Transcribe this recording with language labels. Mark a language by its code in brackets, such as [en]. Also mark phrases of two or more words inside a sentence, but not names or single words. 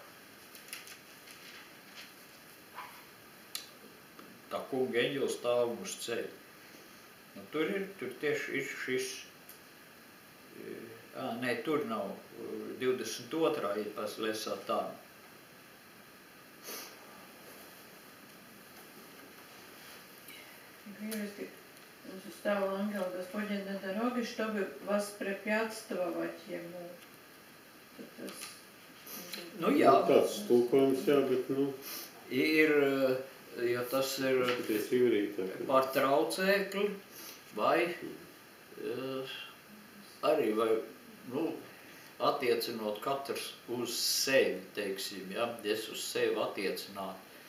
[lv] Tā kunga eņģelis stāv uz ceļa. Nu, tur tieši ir šis, tur nav, 22. ir pas Lesatan. [ru] Стал ангел Господень на дороге, чтобы воспрепятствовать ему. [lv] Nu jā. Tāds stulkojums, jā, bet, Ir, ja tas ir par traucēkli, vai arī, attiecinot katrs uz sevi, teiksim, ja, es uz sevi attiecināt.